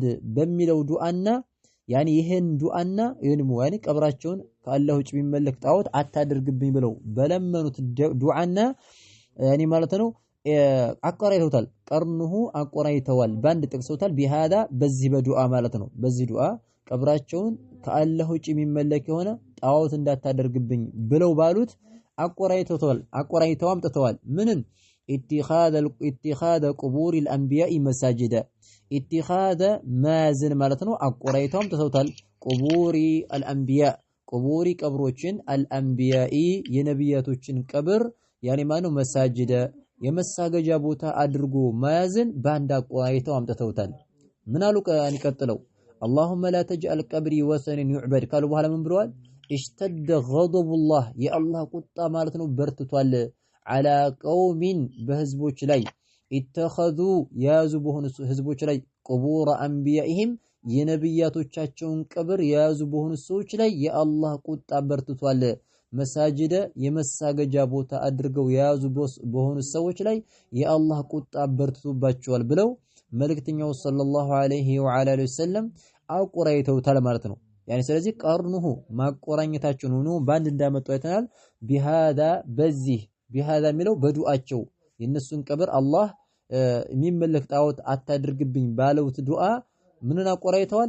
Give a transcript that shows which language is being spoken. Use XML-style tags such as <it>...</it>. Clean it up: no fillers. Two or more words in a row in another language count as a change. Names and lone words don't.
<am>በሚለው ዱዓና ያኒ ይሄን ዱዓና ይሄንም ያኒ ቀብራቸውን ከአላህ ውጭ የሚመለክ ጣዖት አታድርግብኝ ብለው በለመኑት ዱዓና ያኒ ማለት ነው አቆራይተውታል። ቀርኑሁ አቆራይተዋል ባንድ ጠቅሰውታል። ቢሃዳ በዚህ በዱዓ ማለት ነው። በዚህ ዱዓ ቀብራቸውን ከአላህ ውጭ የሚመለክ የሆነ ጣዖት እንዳታደርግብኝ ብለው ባሉት አቆራይተውታል። አቆራይተው አምጥተዋል። ምንን</am> <ar>اتخاذ قبور الانبياء مساجد</ar> <am>ኢትኻደ ማዝን ማለት ነው። አቆራይተው አምጥተውታል። ቁቡሪ الانبياء ቁቡሪ ቀብሮችን الانبياء የነብያቶችን ቀብር ያኔ ማነው መሳጅደ የመሳገጃ ቦታ አድርጎ ማያዝን ባንድ አቆራይተው አምጥተውታል። ምን አሉ ቀጥለው</am> <ar>اللهم لا تجعل قبري وثنا يعبد</ar> <am>ካሉ በኋላ ምን ብለዋል?</am> <ar>اشتد غضب الله</ar> <am>የአላህ ቁጣ ማለት ነው በርትቷል።</am> <ar>على قوم</ar> <am>በህዝቦች ላይ اتخذوا ያዙ በሆኑ ህዝቦች ላይ قبور انبيائهم የነብያቶቻቸውን ቀብር ያዙ በሆኑ ሰዎች ላይ የአላህ ቁጣ በርትቷል። መሳጅደ የመሳገጃ ቦታ አድርገው ያዙ በሆኑ ሰዎች ላይ የአላህ ቁጣ በርትቶባቸዋል ብለው መልእክተኛው</am> <ar>صلى الله عليه وعلى آله وسلم</ar> <am>አቆራይተውታል ማለት ነው። ያኒ ስለዚህ ቀርኑሁ ማቆራኘታቸውን ሆኖ ባንድ እንዳመጡ አይተናል። ቢሃዳ በዚህ ቢሃዳ የሚለው በዱዓቸው የነሱን ቀብር አላህ የሚመለክ ጣዖት አታድርግብኝ ባለውት ዱዓ ምንን አቆራይተዋል?</am>